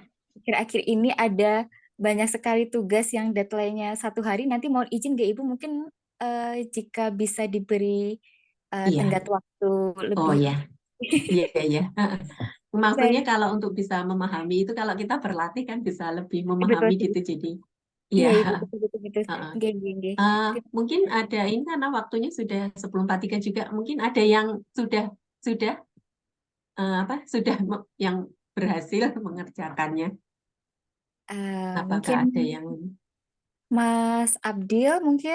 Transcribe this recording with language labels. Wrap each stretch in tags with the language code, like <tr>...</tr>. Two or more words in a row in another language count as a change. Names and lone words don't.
<id>akhir-akhir ini ada banyak sekali tugas yang deadline-nya 1 hari. Nanti mau izin nggak Ibu? Mungkin jika bisa diberi iya. tenggat waktu Oh lebih. ya, iya iya. Maksudnya Baik, kalau untuk bisa memahami itu kalau kita berlatih kan bisa lebih betul memahami sih. gitu. Jadi, iya. Iya, Ibu, betul, betul, betul. Heeh.</id> <jv>Nggih, nggih, nggih.</jv> <id>Mungkin ada ini karena waktunya sudah 10.43 juga. Mungkin ada yang sudah yang berhasil mengerjakannya. Apakah Mungkin ada yang Mas Abdil mungkin.</id>